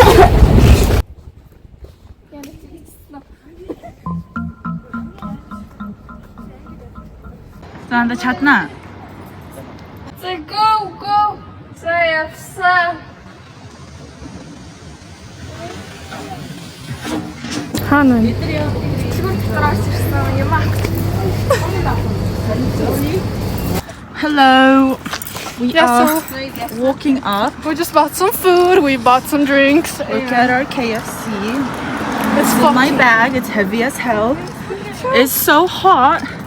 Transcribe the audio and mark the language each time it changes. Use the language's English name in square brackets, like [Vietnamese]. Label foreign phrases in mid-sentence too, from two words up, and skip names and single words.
[Mongolian] Занда чадна. За go. За явсан. Хаана вэ? Тэгвэл дотроо ирсэн юм аа. [English] Hello. We Yeah, are so walking up. we just bought some food. We bought some drinks. Look at our KFC. It's In my bag. It's heavy as hell. It's so hot.